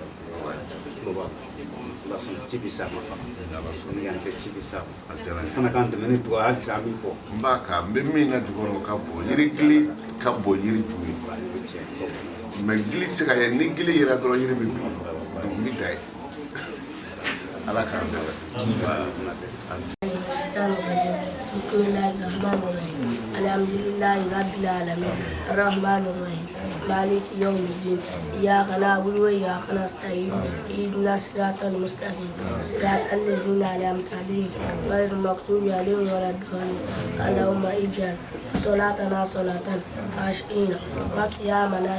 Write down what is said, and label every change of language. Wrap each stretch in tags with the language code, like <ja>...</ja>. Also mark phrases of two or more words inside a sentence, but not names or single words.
<bm>Mb'a kan n bɛ min na jukɔrɔ ka bon yiri gili ka bon yiri ju ye mais gili tɛ se ka ye ni gili yera dɔrɔn yiri bɛ bin donc n bɛ da ye ala k'an dɛmɛ.</bm> <ar>بسم الله الرحمن الرحيم الحمد لله رب العالمين الرحمن الرحيم مالك يوم الدين إياك نعبد وإياك نستعين اهدنا الصراط المستقيم صراط الذين أنعمت عليهم غير المغضوب عليهم ولا الضالين اللهم اجعل صلاتنا صلاة خاشعين وقيامنا</ar>